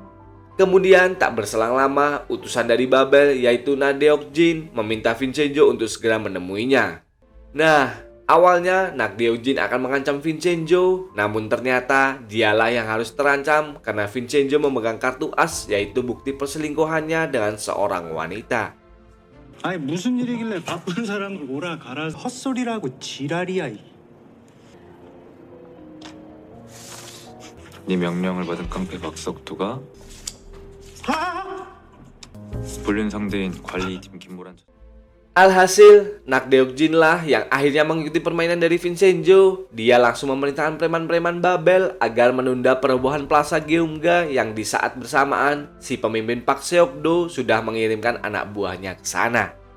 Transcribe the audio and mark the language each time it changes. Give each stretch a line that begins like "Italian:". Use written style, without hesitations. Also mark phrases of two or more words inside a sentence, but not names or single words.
Indonesian: Kemudian tak berselang lama, utusan dari Babel yaitu Na Deok-jin meminta Vincenzo untuk segera menemuinya. Nah, awalnya Na Deok-jin akan mengancam Vincenzo, namun ternyata dialah yang harus terancam karena Vincenzo memegang kartu as yaitu bukti perselingkuhannya dengan seorang wanita.
Korean: 아니 무슨 일이길래 바쁜 사람을 오라 가라 헛소리라고 지랄이야. 네 명령을 받은 깡패 박석두가 불륜 상대인 관리팀 김모란.
Indonesian: Alhasil, Nak Deok-jin lah yang akhirnya mengikuti permainan dari Vincenzo. Dia langsung memerintahkan preman-preman Babel agar menunda perobohan Plaza Geumga yang di saat bersamaan si pemimpin Park Seok-do sudah mengirimkan anak buahnya ke sana.